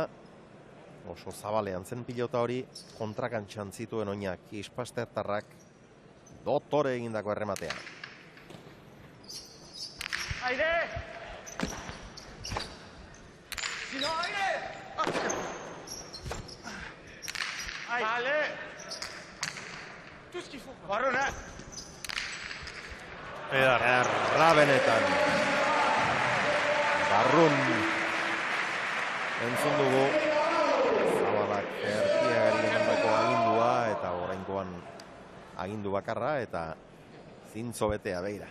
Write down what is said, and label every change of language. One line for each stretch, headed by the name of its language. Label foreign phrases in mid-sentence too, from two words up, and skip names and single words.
Basque: Oso zabalean zen pilota hori, kontrakantxan zituen oinak Ispastertarrak Dotore egindako errematea. Aire! Sino aire!
Spanish: Vale!
French: Tout ce qu'il faut.
Basque: Barrun, Erra benetan. Barrun. Entzun dugu. Zabalak Erkiagari emandako agindua eta oraingoan agindu bakarra eta zintzo betea beira.